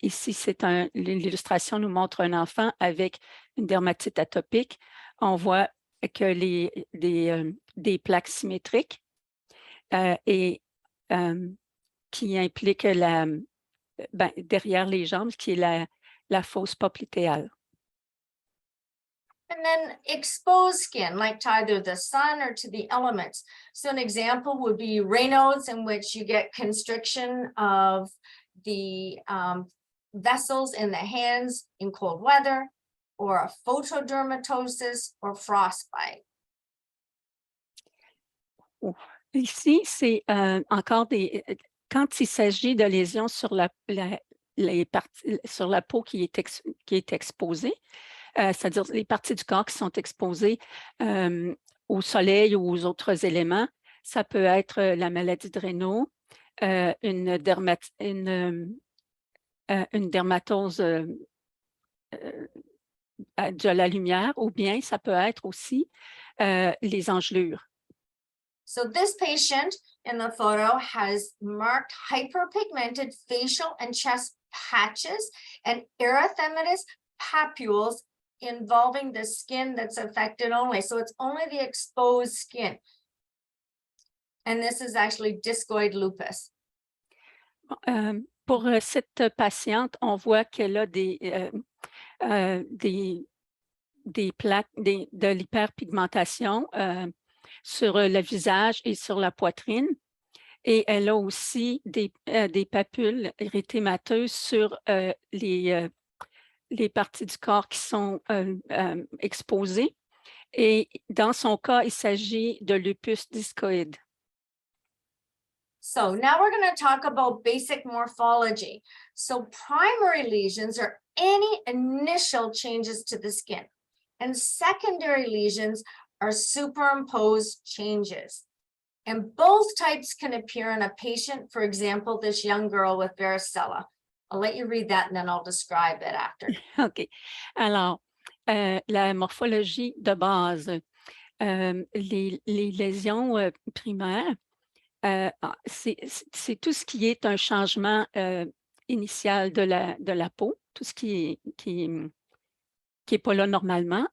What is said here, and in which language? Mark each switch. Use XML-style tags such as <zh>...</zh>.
<fr>Ici, l'illustration nous montre un enfant avec une dermatite atopique. On voit que des plaques symétriques et qui impliquent derrière les jambes, qui est la fosse popliteale.</fr> <en>And then exposed skin, like to either the sun or to the elements. So an example would be Raynaud's, in which you get constriction of the vessels in the hands in cold weather, or a photodermatosis or frostbite.</en> <fr>Ici, c'est encore quand il s'agit de lésions sur la peau qui est exposée, c'est-à-dire les parties du corps qui sont exposées au soleil ou aux autres éléments. Ça peut être la maladie de Raynaud, une dermatose de la lumière, ou bien ça peut être aussi les engelures.</fr> <en>So this patient in the photo has marked hyperpigmented facial and chest patches and erythematous papules involving the skin that's affected only. So it's only the exposed skin. And this is actually discoid lupus.</en> <fr>Pour cette patiente, on voit qu'elle a des plaques, de l'hyperpigmentation sur le visage et sur la poitrine. Et elle a aussi des papules érythémateuses sur les parties du corps qui sont exposées. Et dans son cas, il s'agit de lupus discoïde.</fr> <en>So now we're going to talk about basic morphology. So primary lesions are any initial changes to the skin, and secondary lesions are superimposed changes. And both types can appear in a patient, for example, this young girl with varicella. I'll let you read that and then I'll describe it after. OK.</en> <fr>Alors, la morphologie de base, les lésions primaires, c'est tout ce qui est un changement initial de la peau, tout ce qui est pas là normalement.</fr>